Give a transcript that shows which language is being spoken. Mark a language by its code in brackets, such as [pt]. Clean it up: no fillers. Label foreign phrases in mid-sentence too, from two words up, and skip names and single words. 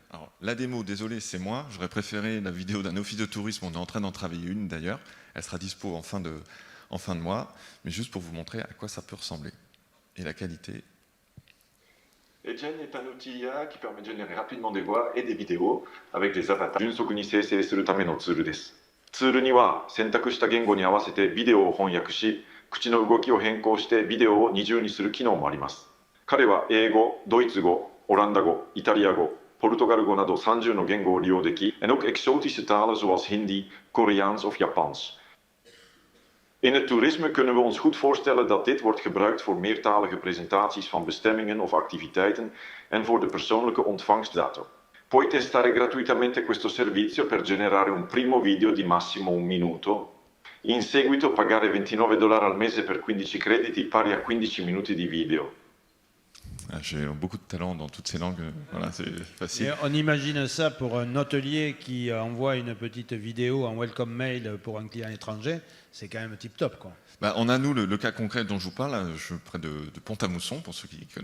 [fr] Alors, la démo, désolé, c'est moi. J'aurais préféré la vidéo d'un office de tourisme. On est en train d'en travailler une, d'ailleurs. Elle sera dispo en fin de mois. Mais juste pour vous montrer à quoi ça peut ressembler. Et la qualité. Edgen est un outil IA qui permet de générer rapidement des voix et des vidéos avec des avatars. [ja] 迅速に生成するためのツールです。ツールには選択した言語に合わせてビデオを翻訳し、口の動きを変更してビデオを二重にする機能もあります。彼は英語、ドイツ語、オランダ語、イタリア語、ポルトガル語など30の言語を利用でき、 [nl] en ook exotische talen zoals Hindi, Koreaans of Japans. In het toerisme kunnen we ons goed voorstellen dat dit wordt gebruikt voor meertalige presentaties van bestemmingen of activiteiten en voor de persoonlijke ontvangstdatum. [it] Puoi testare gratuitamente questo servizio per generare un primo video di massimo 1 minuto. In seguito pagare $29 al mese per 15 crediti pari a 15 minuti di video. [fr] J'ai beaucoup de talent dans toutes ces langues, voilà, c'est facile. Et on imagine ça pour un hôtelier qui envoie une petite vidéo en [en] welcome mail [fr] pour un client étranger, c'est quand même tip-top, quoi. On a, nous, le cas concret dont je vous parle, je suis près de Pont-à-Mousson, pour ceux qui connaissent.